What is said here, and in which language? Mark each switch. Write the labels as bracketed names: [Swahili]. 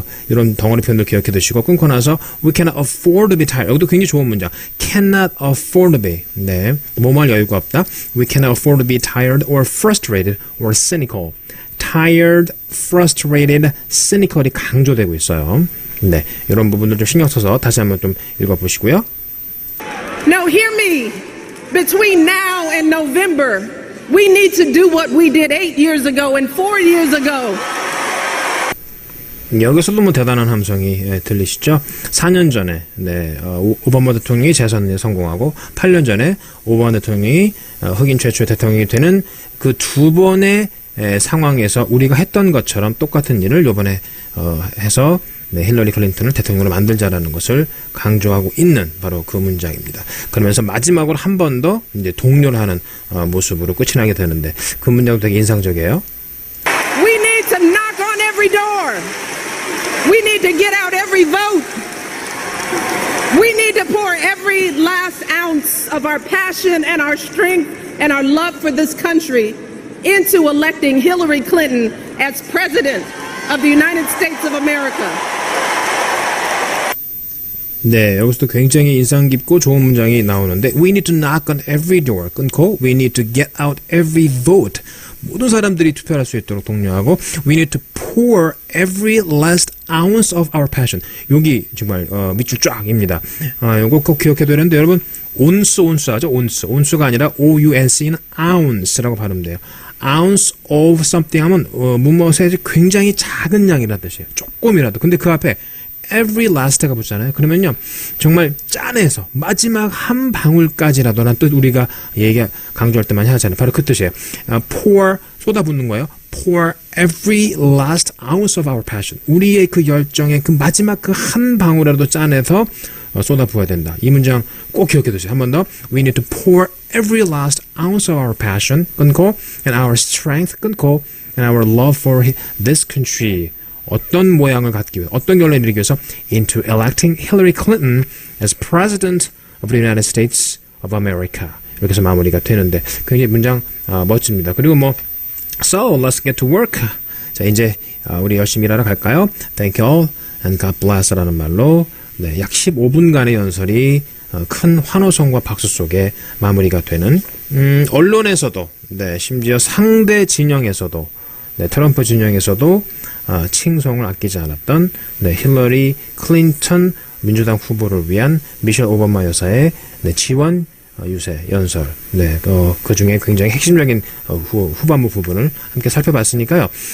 [Korean] 이런 덩어리 표현도 기억해 두시고 끊고 나서 [English] we cannot afford to be tired. [Korean] 여기도 굉장히 좋은 문장. [English] Cannot afford to be. [Korean] 뭐할 여유가 없다. [English] We cannot afford to be tired or frustrated or cynical. [Korean] tired, frustrated, cynical이 강조되고 있어요. 이런 부분들 좀 신경 써서 다시 한번 좀 읽어보시고요. [English] Now hear me. Between now and November, we need to do what we did 8 years ago and 4 years ago. [Korean] 여기서도 뭐 대단한 함성이 들리시죠? 4년 전에 오바마 대통령이 재선에 성공하고 8년 전에 오바마 대통령이 흑인 최초의 대통령이 되는 그 두 번의 상황에서 우리가 했던 것처럼 똑같은 일을 이번에 해서 힐러리 클린턴을 대통령으로 만들자라는 것을 강조하고 있는 바로 그 문장입니다. 그러면서 마지막으로 한 번 더 이제 독려를 하는 모습으로 끝이 나게 되는데 그 문장도 되게 인상적이에요. [English] We need to knock on every door. We need to get out every vote. We need to pour every last ounce of our passion and our strength and our love for this country into electing Hillary Clinton as President of the United States of America. [Korean] 여기서도 굉장히 인상 깊고 좋은 문장이 나오는데 [English] We need to knock on every door 끊고 We need to get out every vote. [Korean] 모든 사람들이 투표할 수 있도록 독려하고 [English] We need to pour every last ounce of our passion. [Korean] 여기 정말 밑줄 쫙입니다. 이거 꼭 기억해야 되는데 여러분 온스 하죠. 온스가 아니라 O-U-N-C는 ounce라고 발음돼요. [English] ounce of something [Korean] 하면 무엇의 굉장히 작은 양이라는 뜻이에요. 조금이라도. 근데 그 앞에 [English] every last [Korean] 가 붙잖아요. 그러면요 정말 짜내서 마지막 한 방울까지라도란 뜻 우리가 강조할 때 많이 하잖아요. 바로 그 뜻이에요. pour 쏟아붓는 거예요. [English] pour every last ounce of our passion. [Korean] 우리의 그 열정의 그 마지막 그 한 방울이라도 짜내서 쏟아부어야 된다. 이 문장 꼭 기억해 두세요. 한 번 더. [English] We need to pour every last ounce of our passion 끊고 and our strength 끊고 and our love for this country. [Korean] 어떤 모양을 갖기 위해 어떤 결론을 이루기 위해서 [English] into electing Hillary Clinton as President of the United States of America. [Korean] 이렇게 해서 마무리가 되는데 굉장히 문장 멋집니다. 그리고 [English] So let's get to work. [Korean] 자 이제 우리 열심히 일하러 갈까요? [English] Thank you all and God bless [Korean] 라는 말로 약 15분간의 연설이 큰 환호성과 박수 속에 마무리가 되는 언론에서도 심지어 상대 진영에서도 트럼프 진영에서도 칭송을 아끼지 않았던 힐러리 클린턴 민주당 후보를 위한 미셸 오바마 여사의 지원 유세 연설 그 중에 굉장히 핵심적인 후반부 부분을 함께 살펴봤으니까요.